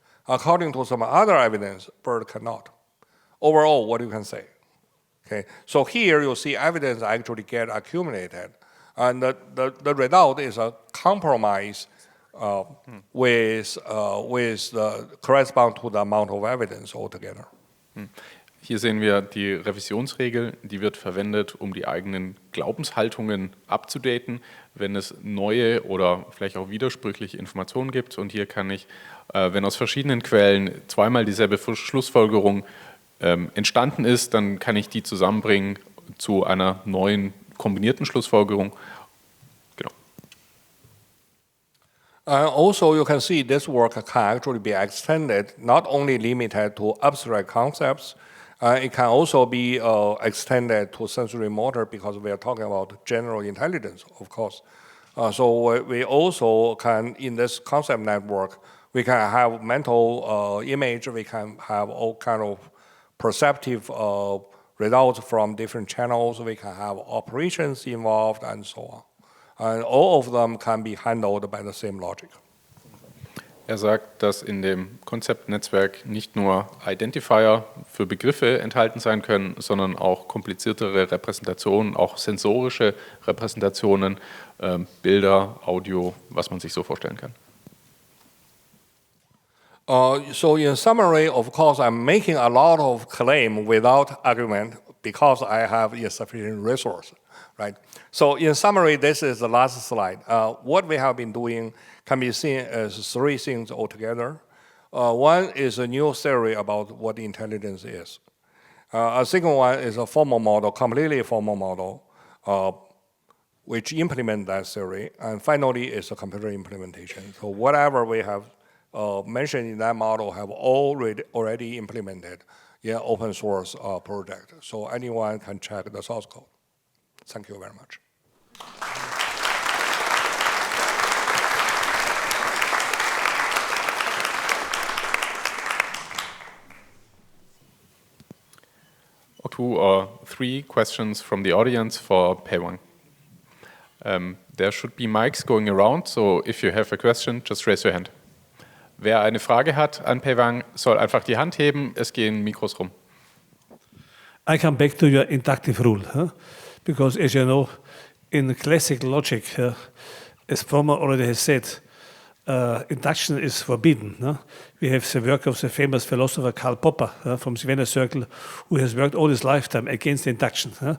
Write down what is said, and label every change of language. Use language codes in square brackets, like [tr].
[en] According to some other evidence, bird cannot. Overall, what you can say? Okay, so here you see evidence actually get accumulated, and the result is a compromise with the correspond to the amount of evidence altogether. [de] Hier sehen wir die Revisionsregel, die wird verwendet, um die eigenen Glaubenshaltungen abzudaten, wenn es neue oder vielleicht auch widersprüchliche Informationen gibt. Und hier kann ich, wenn aus verschiedenen Quellen zweimal dieselbe Schlussfolgerung entstanden ist, dann kann ich die zusammenbringen zu einer neuen kombinierten Schlussfolgerung. Genau. [en] Also, you can see this work can actually be extended, not only limited to abstract concepts, it can also be extended to sensory motor because we are talking about general intelligence, of course. So we also can, in this concept network, we can have mental image, we can have all kind of perceptive results from different channels, we can have operations involved and so on. And all of them can be handled by the same logic. [de] Er sagt, dass in dem Konzeptnetzwerk nicht nur Identifier für Begriffe enthalten sein können, sondern auch kompliziertere Repräsentationen, auch sensorische Repräsentationen, Bilder, Audio, was man sich so vorstellen kann. [en] So in summary, of course, I'm making a lot of claim without argument because I have insufficient resource, right? So in summary, this is the last slide. What we have been doing can be seen as three things altogether. One is a new theory about what intelligence is. A second one is a formal model, completely formal model, which implement that theory. And finally, is a computer implementation. So whatever we have mentioned in that model have already implemented in open source project. So anyone can check the source code. Thank you very much. Two or three questions from the audience for Pei Wang. There should be mics going around, so if you have a question, just raise your hand. [de] Wer eine Frage hat an Pei Wang, soll einfach die Hand heben, es gehen Mikros rum. [en] I come back to your inductive rule, because as you know, in classical logic, as Frommer already has said, induction is forbidden. We have the work of the famous philosopher Karl Popper from the Vienna Circle, who has worked all his lifetime against induction.